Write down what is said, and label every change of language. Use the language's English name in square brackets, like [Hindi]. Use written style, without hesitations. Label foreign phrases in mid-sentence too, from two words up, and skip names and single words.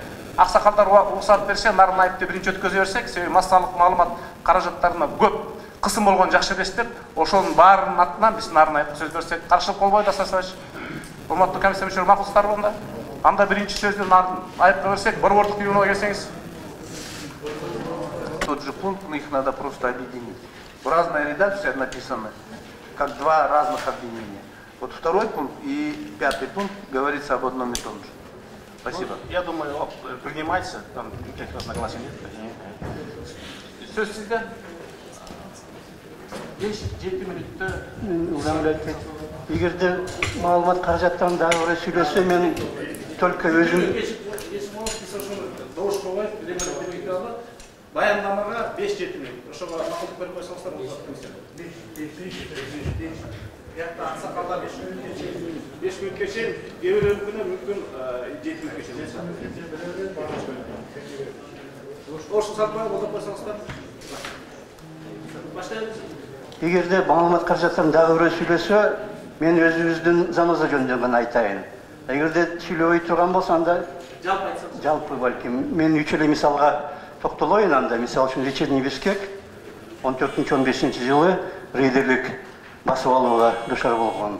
[Kyrgyz] Аксакалдар уруксат берсе, Нарынаевди биринчи өткөзө берсек, себеби массалык маалымат каражаттарына көп кысым болгон жакшы билесиздер. Ошонун баарынын атынан биз Нарынаевге сөз берсек, каршылык болбойт, Асасович. Урматтуу комиссия мүчөлөрү макулсуздарбы анда? Анда биринчи сөздү Нарынаевге берсек, борбордук трибунага келсеңиз. [Russian] Тот же пункт, но их надо просто объединить. В разной редакции написано, как два разных обвинения. Вот второй пункт и 5-й пункт говорится об одном и том же. Спасибо. Я думаю, принимается, там никаких разногласий нет. [Kyrgyz] Söz sizde. 5-7 минутта. Егер де маалымат каражаттан дагы бирөө сүйлөсө, мен только өзүм Баяндамага 5-7 минут. Ошого макулдук берип койсоңуздар, болот. 5 минутка чейин, кээ бирөөнүн күнү мүмкүн 7 минутка чейин. Ошо сатпай болуп койсоңуздар. Баштайбыз. егер де маалымат каражаттан дагы бирөө сүйлөсө, мен өзүбүздүн заноза жөнүндө гана айтайын. Эгер де сүйлөбөй турган болсо, анда жалпы балким мен үч эле мисалга токтолоюн. Анда мисал үчүн Вечерний Бишкек 14-15 жылы рейдерлик басып алууга дуушар болгон.